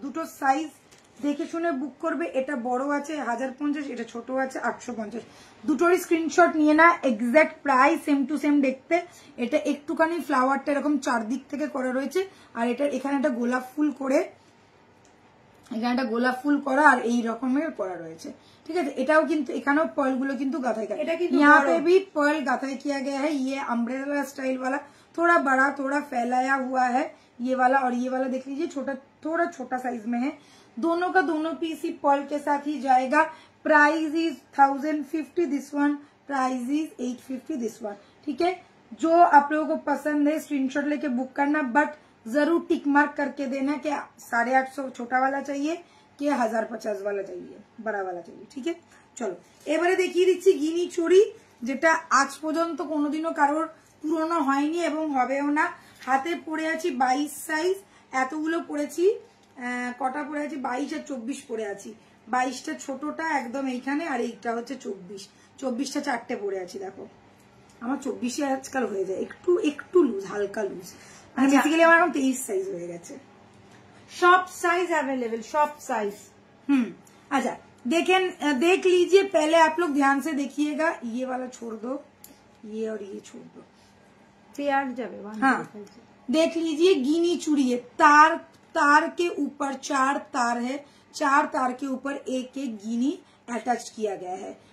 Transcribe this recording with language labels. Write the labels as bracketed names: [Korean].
[Bangla] দুটো সাইজ দেখে শুনে বুক করবে। এটা বড় আছে 1050, এটা ছোট আছে 850। দুটোরই স্ক্রিনশট নিয়ে না, exact price same to same দেখতে। এটা একটুখানি ফ্লাওয়ারটা এরকম চারদিক থেকে করা রয়েছে, আর এটা এখানে একটা গোলাপ ফুল করে, এখানে একটা গোলাপ ফুল করা আর এই রকমের করা রয়েছে। [Hindi] ठीक है, [Bangla] এটাও কিন্তু এখানেও पर्ल গুলো কিন্তু গাথাই করা, [Hindi] यहाँ पे भी पर्ल गाथाई किया गया है। ये अम्ब्रेला स्टाइल वाला, थोड़ा बड़ा थोड़ा फैलाया हुआ है ये वाला, और ये वाला देख लीजिए छोटा, थोड़ा छोटा साइज में है। दोनों का दोनों पीस ही पर्ल के साथ ही जाएगा। Price is 1050 this one, price is 850 this one. ठीक है, जो आप लोगों को पसंद है स्क्रीनशॉट लेके बुक करना, बट जरूर टिक मार्क करके देना कि 850 छोटा वाला चाहिए कि 1050 वाला चाहिए, बड़ा वाला चाहिए। ठीक है, चलो [Bangla] এবারে দেখিয়ে দিচ্ছি গিনি চুড়ি, যেটা আজ পর্যন্ত কোনোদিনও কারোর পুরনো হয়নি এবং হবেও না। হাতে পরে আছি 22 সাইজ, এতগুলো পরেছি, কটা পরে আছি 22 আর 24 পরে আছি। 22টা ছোটটা একদম এইখানে, আর এইটা হচ্ছে 24টা চারটে পরে আছি। দেখো আমার 24 আজকাল হয়ে যায়, একটু লুজ, হালকা লুজ, মানে বেসিক্যালি আমার এখন 23 সাইজ হয়ে গেছে। [Hindi] Shop size available, shop size. अच्छा देख लीजिए, पहले आप लोग ध्यान से देखिएगा। ये वाला छोड़ दो, ये और ये छोड़ दो, पेयर जावे। हाँ, देख लीजिए गिनी चूड़ी है, तार के ऊपर 4 तार है, 4 तार के ऊपर एक एक गिनी अटैच किया गया है।